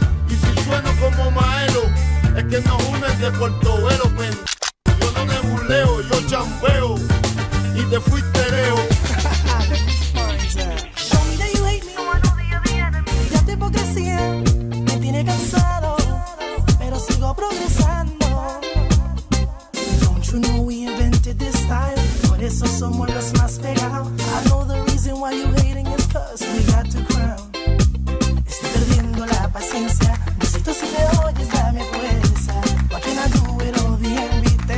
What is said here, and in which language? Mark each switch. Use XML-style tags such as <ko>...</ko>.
<es>Y si sueno como Maelo, es que nos unen de Portobelo, pendejo. Yo no nebuleo, yo chambeo y te fuiste leo.</es> <en>Show me that you hate me.</en> <es>Ya tu hipocresía me tiene cansado, pero sigo progresando.</es> <en>Don't you know we invented this style?</en> <es>Por eso somos los más pegados.</es> <en>I know the reason why you hating is cause we got the crown.</en> <es>Estoy perdiendo la paciencia. Necesito si me oyes, dame fuerza.</es> <en>What can I do with all the envy?</en>